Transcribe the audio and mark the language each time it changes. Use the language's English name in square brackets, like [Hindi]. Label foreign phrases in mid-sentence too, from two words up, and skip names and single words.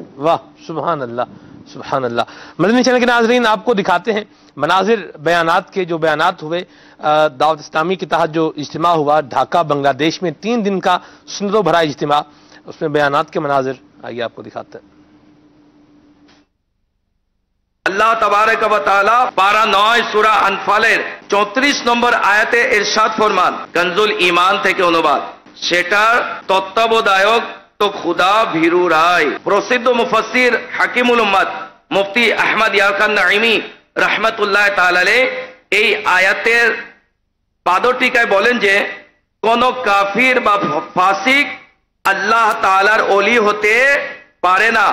[Urdu] واہ [Arabic] سبحان اللہ، سبحان اللہ. [Urdu] مدنی چینل کے ناظرین آپ کو دکھاتے ہیں مناظر بیانات کے، جو بیانات ہوئے دعوت اسلامی کے تحت جو اجتماع ہوا ڈھاکہ بنگلہ دیش میں 3 دن کا سنتوں بھرا اجتماع، اس میں بیانات کے مناظر آئیے آپ کو دکھاتے ہیں. [Arabic] الله تبارك وتعالى [Bangla] পারা 9 সূরা আনফালের 34 নম্বর আয়াতে ইরশাদ ফরমান, কনজুল ঈমান থেকে অনুবাদ, সেটার তত্ত্বাবধায়ক তো খুদা ভীরু রায়. প্রসিদ্ধ মুফাসসির হাকিমুল উম্মাত মুফতি আহমদ ইয়ারখান নাঈমি [Arabic] رحمة الله تعالى عليه [Bangla] এই আয়াতের পাদটিকায় বলেন যে কোন কাফির বা ফাসিক আল্লাহ তাআলার ওলি হতে পারে না.